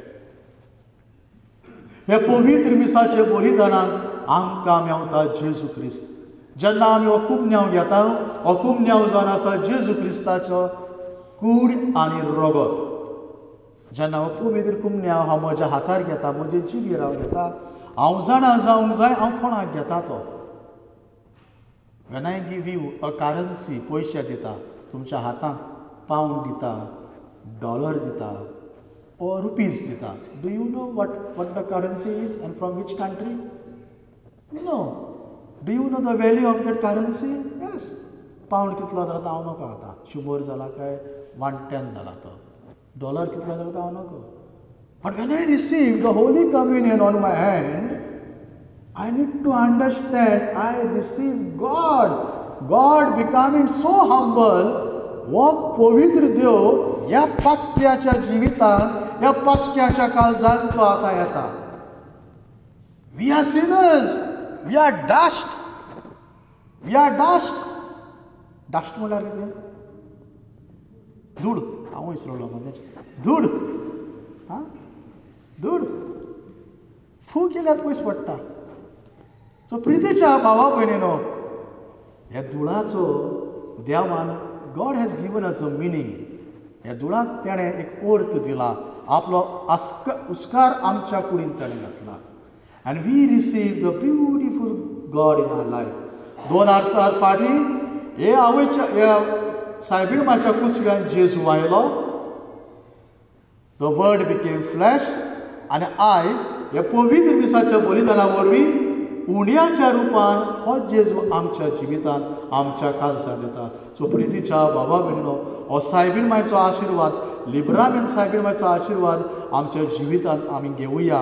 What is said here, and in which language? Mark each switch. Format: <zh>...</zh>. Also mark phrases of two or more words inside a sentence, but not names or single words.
<kok>हे पवित्र मिसाचे बलिदानांत आमकां मेवता जेजू क्रिस्त. जेन्ना आमी हो कुमन्यांव घेता, हो कुमन्यांव जावन आसा जेजू क्रिस्ताचो कूड आनी रगत. जेन्ना हो पवित्र कुमन्यांव हांव म्हज्या हातार घेता, म्हजे जिबेर हांव घेता, हांव जाणा जावंक जाय हांव कोणाक घेता तो.</kok> <en>When I give you a currency,</en> <kok>पयशे दिता, तुमच्या हातांत पावंड दिता, डॉलर दिता or rupees दिता.</kok> <en>Do you know what the currency is and from which country? No. Do you know the value of that currency? Yes.</en> <kok>पावंड कितलो जाला तो हांव नको आता. 100 जाला काय 110 जाला तो. डॉलर कितलो जाला तो हांव नको.</kok> <en>But when I receive the Holy Communion on my hand, I need to understand I receive God. God becoming so humble.</en> <kok>वो पवित्र देव ह्या पक्क्याच्या जिवितांत, ह्या पक्क्याच्या काळजांत तो आतां येता.</kok> <en>We are sinners, we are dust, we are dust.</en> <kok>डस्ट म्हळ्यार कितें? धूळ. हांव विसरलो मदें. धूळ. हां, धूळ. फू केल्यार पयस पडटा. सो प्रितीच्या भावा भयणीनो, ह्या धुळाचो देवान</kok> <en>God has given us a meaning.</en> <kok>ह्या धुळाक तेणें एक अर्थ दिला. आपलो उस्कार आमच्या कुडींत ताणें घातला.</kok> <en>And we receive the beautiful God in our life.</en> <kok>2 वर्सां फाटीं हे आवयच्या सायबीणमाच्या कुसव्यान जेजू आयलो.</kok> <en>The word became flesh.</en> <kok>आनी आयज हे पवित्र मिसाच्या बलिदाना वरवीं उंड्याच्या रुपान हो जेजू आमच्या जिवितांत, आमच्या काळजांत येता. सो प्रितीच्या बाबा भयणीनो, हो सायबीण मायचो आशिर्वाद, लिब्रामीन सायबीण मायचो आशिर्वाद आमच्या जिवितांत आमी घेवया.</kok>